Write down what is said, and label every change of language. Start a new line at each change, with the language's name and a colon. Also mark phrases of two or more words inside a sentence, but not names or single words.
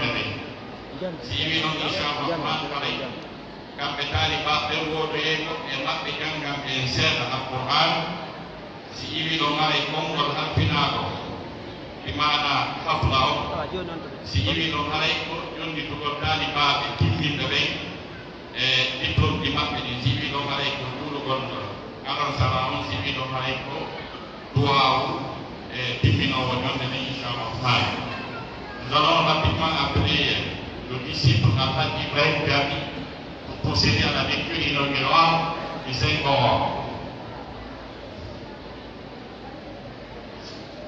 Fula: nde si iwi ɗon inchallah haray kamɓe taalibaɓe wodoyego e maɓɓe janngam en seeɗa alqur'an si iwi ɗon haray konngol halfinaɗo imana hafla o si iwi ɗon haray ko jonnitugol taalibaɓe timminɓe ɓen e diplôme ɗi maɓɓe ɗi si iwi ɗon haray ko juulugol alansara on si iwi ɗon haray ko duwawu e timminowo jonde nde inchallah taala.
French: Nous allons rapidement appeler le disciple Alhaji Ibrahim Gabi pour procéder à la lecture inaugurale du Saint-Coran.